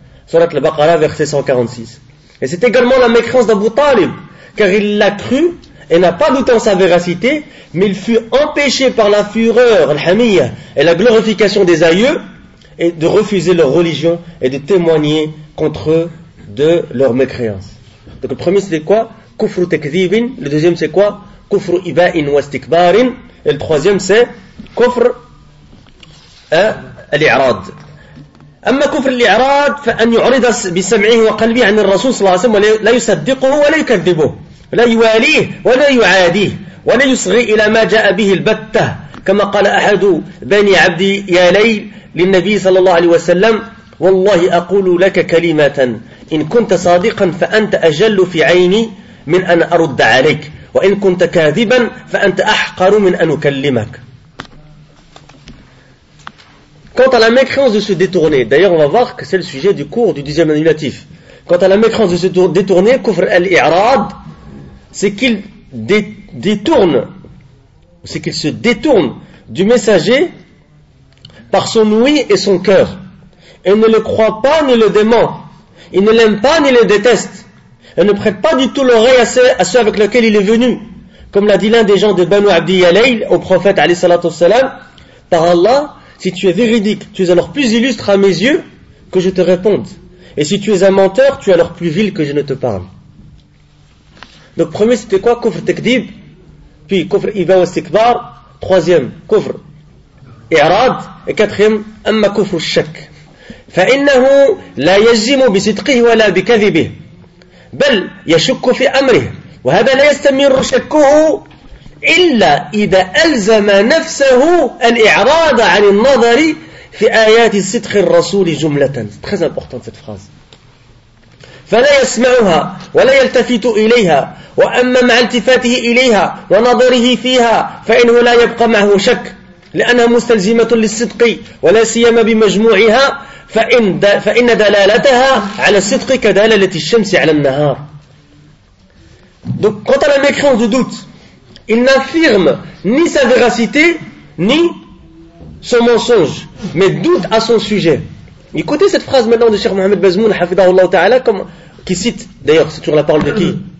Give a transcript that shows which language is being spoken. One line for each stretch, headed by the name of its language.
French: Surat al-Baqara, verset 146. Et c'est également la mécréance d'Abu Talib, car il l'a cru et n'a pas douté en sa véracité, mais il fut empêché par la fureur, al-Hamiyya, et la glorification des aïeux, et de refuser leur religion et de témoigner contre eux de leur mécréance. Donc le premier c'était quoi?
Arabic: Kufru takdhibin.
French: Le deuxième c'est quoi?
Arabic: Kufru iba'in wa istikbarin.
French: Et le troisième c'est
Arabic: kufru al-i'rad. أما كفر الإعراض فأن يعرض بسمعه وقلبه عن الرسول صلى الله عليه وسلم ولا يصدقه ولا يكذبه ولا يواليه ولا يعاديه ولا يصغي إلى ما جاء به البتة كما قال أحد بني عبد يا ليل للنبي صلى الله عليه وسلم والله أقول لك كلمة إن كنت صادقا فأنت أجل في عيني من أن أرد عليك وإن كنت كاذبا فأنت أحقر من أن أكلمك.
French: Quant à la mécréance de se détourner, d'ailleurs on va voir que c'est le sujet du cours du 10e annulatif. Quant à la mécréance de se détourner,
Arabic: kufr al-i'rad,
French: c'est qu'il détourne, c'est qu'il se détourne du messager par son oui et son cœur. Il ne le croit pas ni le dément. Il ne l'aime pas ni le déteste. Il ne prête pas du tout l'oreille à ceux avec lesquels il est venu. Comme l'a dit l'un des gens de Banu Abdi Yalayl au prophète,
Arabic: alayhi salatu wassalam,
French: par Allah, si tu es véridique, tu es alors plus illustre à mes yeux que je te réponde. Et si tu es un menteur, tu es alors plus vil que je ne te parle. Donc premier c'était quoi?
Arabic: Kufr takdib.
French: puis
Arabic: kufr iba wa istikbar,
French: troisième
Arabic: kufr irad,
French: et quatrième
Arabic: amma kufr shak. فإنه لا يجزم بصدقه ولا بكذبه بل يشك في أمره وهذا لا يستمر شكه إلا إذا ألزم نفسه الإعراض عن النظر في آيات صدق الرسول جملة.
French: très important cette phrase.
Arabic: فلا يسمعها ولا يلتفت إليها وأما مع التفاته إليها ونظره فيها فإنه لا يبقى معه شك لأنها مستلزمة للصدق ولا سيما بمجموعها فإن دلالتها على الصدق كدلالة الشمس على النهار.
French: Donc quant à la mécréance du doute, il n'affirme ni sa véracité ni son mensonge, mais doute à son sujet. Écoutez cette phrase maintenant de Cheikh Mohamed Bazmoun,
Arabic: hafidhahullah ta'ala,
French: qui cite d'ailleurs, c'est toujours la parole de qui?